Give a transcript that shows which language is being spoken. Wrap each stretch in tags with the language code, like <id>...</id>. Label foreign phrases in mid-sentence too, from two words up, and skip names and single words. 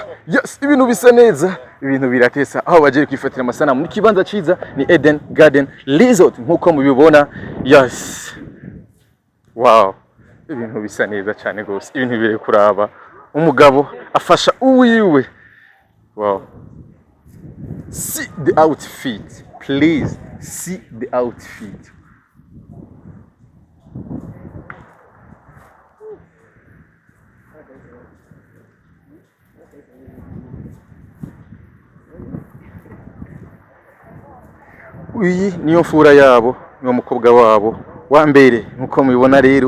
<rn>Yes, ibintu bisa neza, ibintu biratesa, aho bagiye kwifatira amasanamu mu kibanza ciza ni Eden Garden Resort nkuko mubibona. Yes, wow, ibintu bisa neza cyane gose, ibintu bibereye kuraba, umugabo afasha uwiwe.</rn> <en>Wow. See the outfit. Please see the outfit.</en> <rn>Uyi niyo fura yabo, niyo mukobwa wabo wa mbere nkuko mubibona rero.</rn>